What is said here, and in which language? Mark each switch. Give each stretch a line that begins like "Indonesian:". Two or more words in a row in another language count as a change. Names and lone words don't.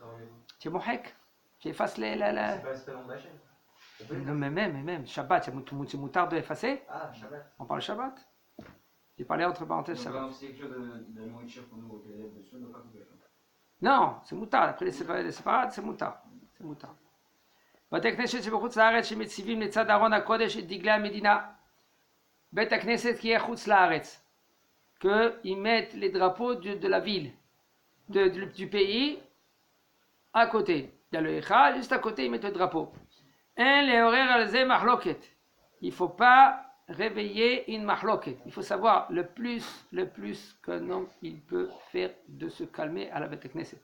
French: Tu es mohek. Tu effaces les... C'est pas le nom de la chaîne. Non, mais même. Shabbat, c'est moutard de effacer. Ah, Shabbat. On parle Shabbat. J'ai parlé entre parenthèses Shabbat. Donc, c'est quelque chose de nourriture pour nous, auquel il y a dessus, on ne doit pas couper. Non, c'est moutard. Après les séparades, c'est moutard. C'est moutard.
Hebrew: בתי כנסת שבחוץ לארץ שמציבים לצד ארון הקודש את דגלי המדינה. בית הכנסת
French: qui est
Hebrew: חוץ לארץ.
French: qu'ils mettent les drapeaux de la ville, du pays, à côté. Il y a le Echal, juste à côté, ils mettent le drapeau.
Hebrew: לא לעורר על זה מחלוקת.
French: Il ne faut pas réveiller une mahloket. Il faut savoir le plus qu'un homme il peut faire de se calmer à la
Hebrew: בית כנסת.